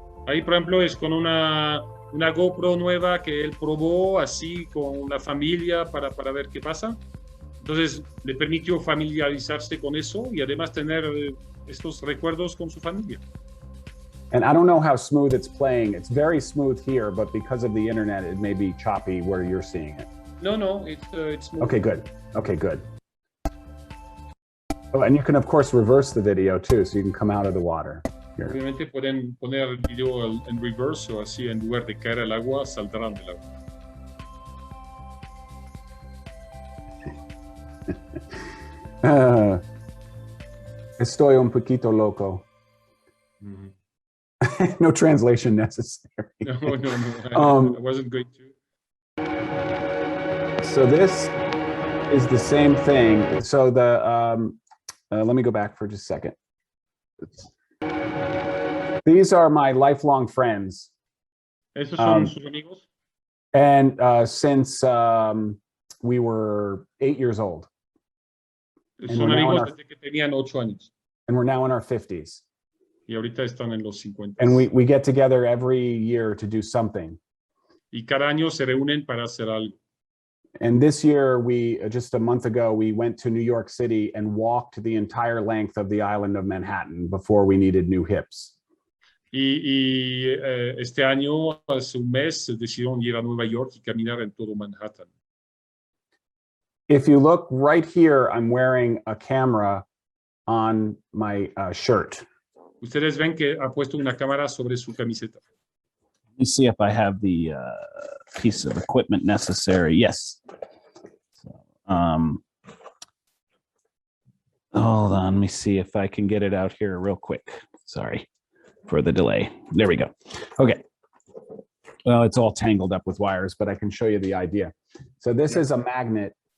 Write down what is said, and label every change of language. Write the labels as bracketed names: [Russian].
[Spanish] Ahí, por ejemplo, es con una GoPro nueva que él probó así con la familia para ver qué pasa. Entonces, le permitió familiarizarse con eso y además tener estos recuerdos con su familia. [English] And I don't know how smooth it's playing. It's very smooth here, but because of the internet, it may be choppy where you're seeing it. No, it's smooth. Okay, good. Okay, good. Oh, and you can, of course, reverse the video too, so you can come out of the water. Here. [Spanish] Obviamente pueden poner el video en reverse o así, en lugar de caer al agua, saldrán del agua. Estoy un poquito loco. Mm-hmm. [English] No translation necessary. No. I wasn't going to. So this is the same thing. So let me go back for just a second. These are my lifelong friends. [Spanish] ¿Esos son sus amigos? [English] And since we were 8 years old. [Spanish] Son amigos desde que tenían 8 años. [English] And we're now in our 50s. [Spanish] Y ahorita están en los 50. [English] And we get together every year to do something. [Spanish] Y cada año se reúnen para hacer algo. [English] And this year, just a month ago, we went to New York City and walked the entire length of the island of Manhattan before we needed new hips. [Spanish] Y este año, hace un mes, decidieron ir a Nueva York y caminar en todo Manhattan. [English] If you look right here, I'm wearing a camera on my shirt. [Spanish] Ustedes ven que ha puesto una cámara sobre su camiseta. [English] Let me see if I have the piece of equipment necessary. Yes. So, hold on. Let me see if I can get it out here real quick. Sorry for the delay. There we go. Okay. Well, it's all tangled up with wires, but I can show you the idea. So this is a magnet